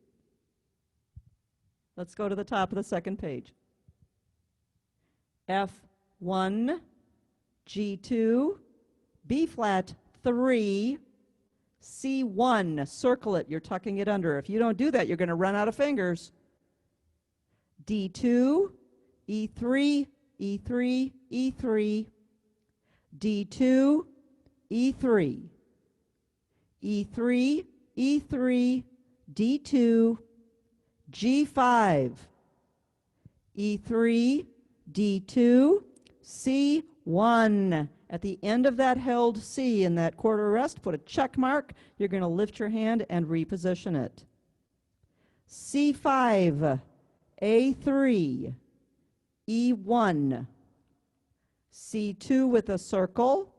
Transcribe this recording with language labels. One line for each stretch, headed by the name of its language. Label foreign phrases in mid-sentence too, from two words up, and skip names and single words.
English: Let's go to the top of the second page. F1, G2, B flat 3, C1. Circle it. You're tucking it under. If you don't do that, you're going to run out of fingers. D2, E3, E3, E3, D2, E3, E3, E3, D2, G5, E3, D2, C1. At the end of that held C in that quarter rest, put a check mark. You're going to lift your hand and reposition it. C5, A3, E1, C2 with a circle.